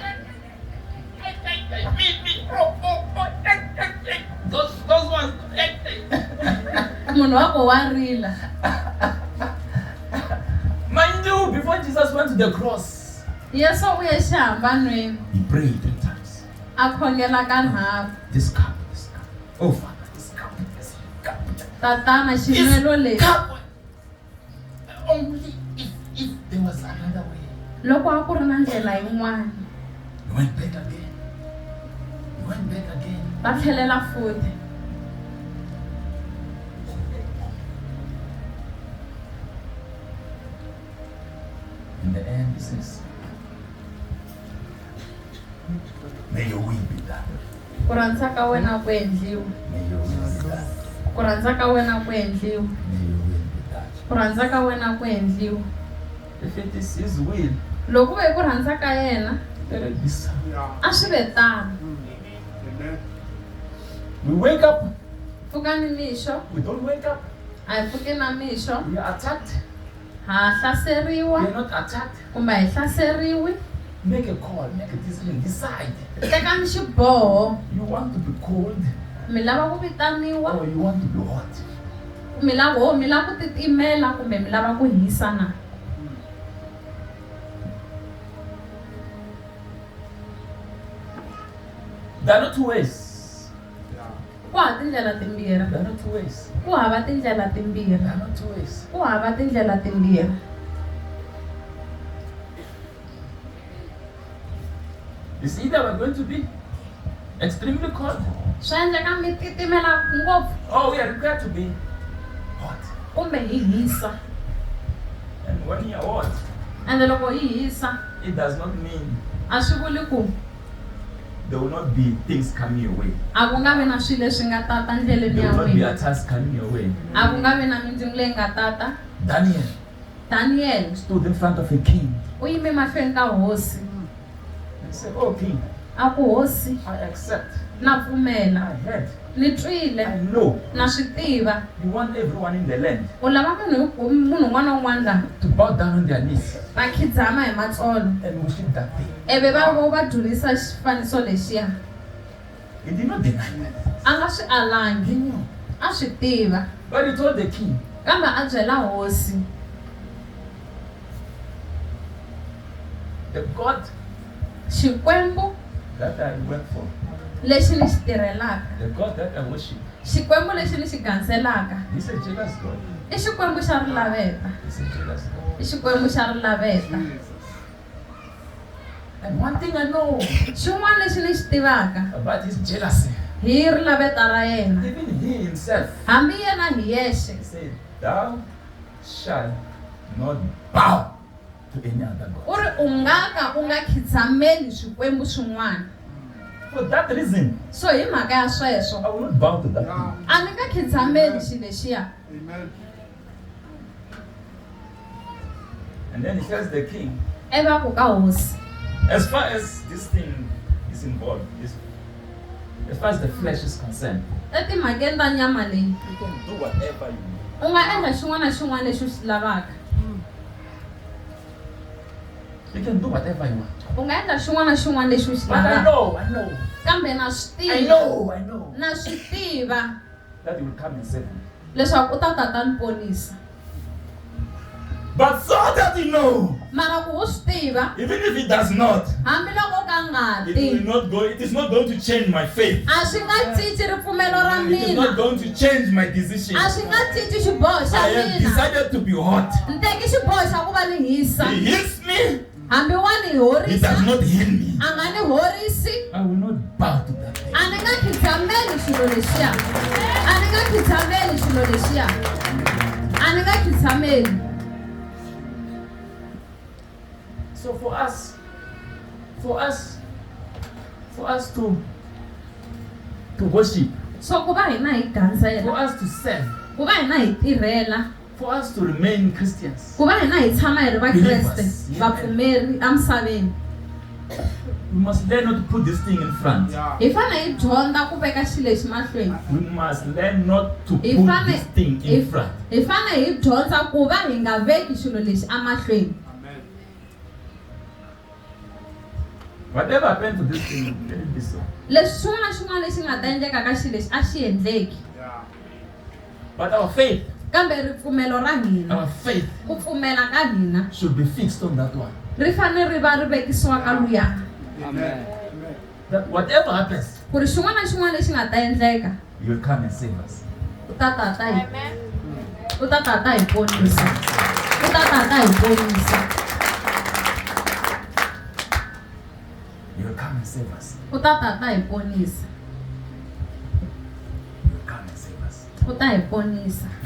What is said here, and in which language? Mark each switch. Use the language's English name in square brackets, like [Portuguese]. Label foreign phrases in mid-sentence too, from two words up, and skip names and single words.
[English] Those ones. [Tsonga] Munhu wa ku wa rila. [English] Mind you, before Jesus went to the cross, [Tsonga] Yesu u ye xihambanweni. [English] he prayed 3 times. [Tsonga] A khongela kanharhu. [English] This cup. Oh Father, this cup. [Tsonga] Tatana xinwelo lexi. [English] Cup. Only if there was another way. [Tsonga] Loko a ku ri na ndlela yin'wana. [English] He went back again. [Tsonga] Va tlhelela futhi. [English] In the end, he says, May your will be done. [Tsonga] Ku rhandza ka wena ku endliwa. [English] May your will be done. [Tsonga] Ku rhandza ka wena ku endliwa. [English] May your will be done. [Tsonga] Ku rhandza ka wena ku endliwa. [English] If it is His will, [Tsonga] Loko ve ku rhandza ka yena, [English] let it be so. [Tsonga] a swi ve tano. [English] Amen. We wake up, [Tsonga] Pfukani mixo, [English] we don't wake up. [Tsonga] a hi pfuki na mixo, [English] We are attacked. [Tsonga] ha [English] We are [Tsonga] hlaseriwa [English] not attacked. [Tsonga] kumbe a hi hlaseriwi. [English] Make a call, make a decision, decide. [Tsonga] Tekani xiboho, [English] You want to be cold [Tsonga] mi lava ku vitaniwa, [English] or you want to be hot. [Tsonga] mi lava ku titimela kumbe mi lava ku hisa na. [English] There are not two ways. [Tsonga] Ku hava tindlela timbirhi. [English] There are not two ways. [Tsonga] Ku hava tindlela timbirhi. [English] There are not two ways. [Tsonga] Ku hava tindlela timbirhi. [English] It's either we're going to be extremely cold [Tsonga] Swi endleka mi titimela ngopfu [English] or we are required to be hot. [Tsonga] kumbe hi hisa. [English] And when you are hot, [Tsonga] Ende loko hi hisa, [English] it does not mean [Tsonga] a swi vuli ku [English] there will not be things coming your way. [Tsonga] a ku nga vi na swilo leswi nga tata ndleleni [English] There [Tsonga] ya [English] will not be [Tsonga] n'wina. [English] attacks coming your way. [Tsonga] A ku nga vi na mindzungu leyi nga tata. [English] Daniel [Tsonga] Daniel [English] stood in front of a king [Tsonga] u yime mahlweni ka hosi. [English] and said, "Oh king, [Tsonga] A ku hosi, [English] I accept. [Tsonga] na [English] I [Tsonga] pfumela, [English] heard. [Tsonga] ni [English] I [Tsonga] twile, [English] know [Tsonga] na swi tiva. [English] you want everyone in the land [Tsonga] U lava munhu un'wana na un'wana laha [English] to bow down on their knees [Tsonga] va khidzama hi matsolo. [English] and worship that thing." [Tsonga] Ivi va dzunisa xifaniso lexiya. [English] He did not deny that. [Tsonga] A nga swi [English] He [Tsonga] alangi, [English] knew. [Tsonga] a swi tiva. [English] But he told the king, [Tsonga] Kambe a byela hosi, [English] the God [Tsonga] Xikwembu [English] that I work for, [Tsonga] lexi ni xi tirhelaka, [English] the God that I worship, [Tsonga] Xikwembu lexi ni xi ganselaka, [English] he's a jealous God. [Tsonga] i Xikwembu xa rilaveta. [English] He's a jealous God. [Tsonga] I Xikwembu xa rilaveta. [English] Jesus. And one thing I know [Tsonga] Xin'wana lexi ni xi tivaka [English] about his jealousy, [Tsonga] hi rilaveta ra yena. [English] even he himself, [Tsonga] Hambi yena hi yexe, [English] he said, "Thou shalt not bow to any other [Tsonga] u [English] God." [Tsonga] ri u nga ka u nga khitsameli swikwembu swin'wana. [English] For that reason, [Tsonga] So hi mhaka ya sweswo, [English] I will not bow to that Yeah. thing. [Tsonga] a ni nga khitsameli xi lexiya. [English] Amen. And then he tells the king, [Tsonga] Ivi a ku ka hosi, [English] as far as this thing is involved, as far as the flesh is concerned, [Tsonga] etimhakeni ta nyama leyi, [English] you can do whatever you want. [Tsonga] u nga endla xin'wana na xin'wana lexi u xi lavaka. [English] You can do whatever you want. [Tsonga] U nga endla xin'wana na xin'wana lexi u xi [English] But I [Tsonga] lavaka. [English] know [Tsonga] Kambe na swi [English] I [Tsonga] tiva, [English] know [Tsonga] na swi tiva [English] that he will come and save me. [Tsonga] leswaku u ta ta ni ponisa. [English] But so that you know, [Tsonga] Mara ku u swi tiva, [English] even if it does not, [Tsonga] hambiloko ka nga [English] it will [Tsonga] ti, [English] not go, it is not going to change my faith. [Tsonga] a swi nga cinci ripfumelo ra [English] It is not [Tsonga] mina, [English] going to change my decision. [Tsonga] a swi nga cinci xiboho xa [English] I have [Tsonga] mina. [English] decided to be hot. [Tsonga] Ni teki xiboho xa ku va ni hisa. [English] He heals me, [Tsonga] Hambi wa ni [English] he does [Tsonga] horisa, [English] not heal me. [Tsonga] a nga ni horisi, [English] I will not bow to that thing. [Tsonga] a ni nga khitsameli xilo lexiya. A ni nga khitsameli xilo lexiya. A ni nga khitsameli. [English] So for us to worship, [Tsonga] So ku va hina hi [English] for [Tsonga] gansela, [English] us to serve, [Tsonga] ku va hina hi tirhela, [English] for us to remain Christians, [Tsonga] ku va hina hi tshama hi ri vakreste, [English] Believers, yeah. [Tsonga] vapfumeri emisaveni, [English] we must learn not to put this thing in front. Yeah. [Tsonga] hi fane hi dyondza ku veka xilo lexi mahlweni. [English] We must learn not to [Tsonga] Hi [English] put [Tsonga] fane [English] this thing in front. [Tsonga] hi fane hi dyondza ku va hi nga veki xilo lexi emahlweni. [English] Amen. Whatever happened to this thing, let it be so. [Tsonga] Leswi xin'wana na xin'wana lexi nga ta endleka ka xilo lexi a xi endleki. [English] Yeah. But our faith, [Tsonga] Kambe ripfumelo ra hina, [English] our faith [Tsonga] ku pfumela ka hina, [English] should be fixed on that one. [Tsonga] ri fane ri va ri vekisiwa ka luya. [English] Amen. That whatever happens, [Tsonga] Ku ri xin'wana na xin'wana lexi nga ta endleka, [English] you will come and save us. [Tsonga] u ta tata hi ponisa. U ta tata hi ponisa. [English] You will come and save us. [Tsonga] U ta tata hi ponisa. [English] You will come and save us. [Tsonga] U ta hi ponisa.